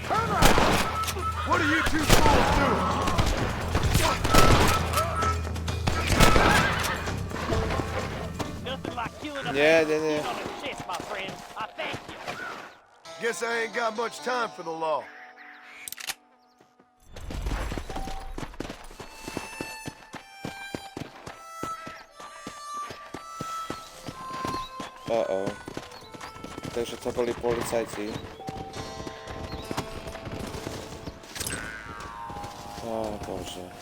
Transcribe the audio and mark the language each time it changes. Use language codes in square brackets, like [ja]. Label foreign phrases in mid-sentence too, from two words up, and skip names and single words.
[en] Turn around! What are you two fools doing? [sk] Nie, nie, nie. [en] On the chest, my friend. I thank you. Guess I ain't got much time for the law. O. [sk] Takže to boli policajti. O Bože.